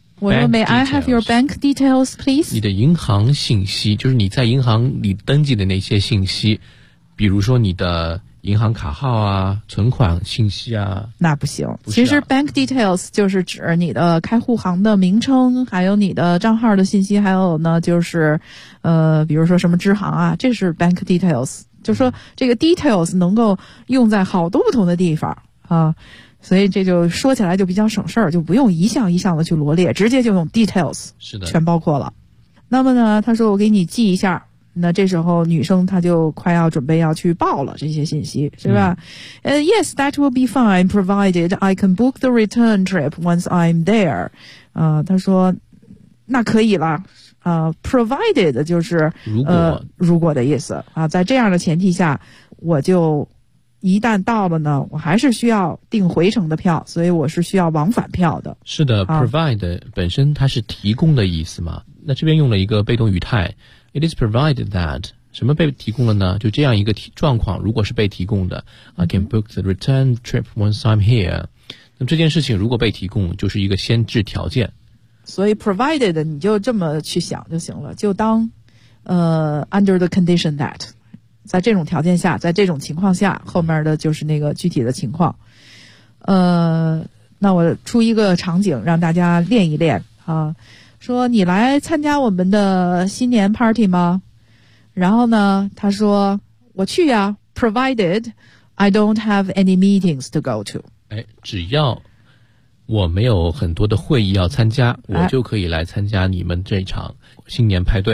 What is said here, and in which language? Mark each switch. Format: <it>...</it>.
<en>我说 may I have your bank details please？</en> <zh>你的银行信息，就是你在银行里登记的那些信息，比如说你的银行卡号啊、存款信息啊。那不行，不啊，其实 bank details 就是指你的开户行的名称，还有你的账号的信息，还有呢就是比如说什么支行啊，这是 bank details。就说这个 details 能够用在好多不同的地方啊，所以这就说起来就比较省事儿，就不用一项一项的去罗列，直接就用 details，是的，全包括了。那么呢，他说我给你记一下，那这时候女生她就快要准备要去报了这些信息，是吧？</zh> <en>Yes, that will be fine, provided I can book the return trip once I'm there。</en> <zh>他说那可以了。provided 就是如果的意思啊，在这样的前提下，我就一旦到了呢，我还是需要订回程的票，所以我是需要往返票的。是的，啊， provide 本身它是提供的意思嘛，那这边用了一个被动语态 ，</zh> <en>it is provided that</en> <zh>什么被提供了呢？就这样一个状况，如果是被提供的 ，</zh> <en>I can book the return trip once I'm here。</en> <zh>那么这件事情如果被提供，就是一个先制条件。所以 provided 你就这么去想就行了，就当</zh> <en>under the condition that，</en> <zh>在这种条件下，在这种情况下，后面的就是那个具体的情况。那我出一个场景让大家练一练啊，说你来参加我们的新年 party 吗？</zh> <en>然后呢他说我去呀， provided I don't have any meetings to go to。</en> <zh>哎，只要我没有很多的会议要参加，我就可以来参加你们这场新年派对。</zh>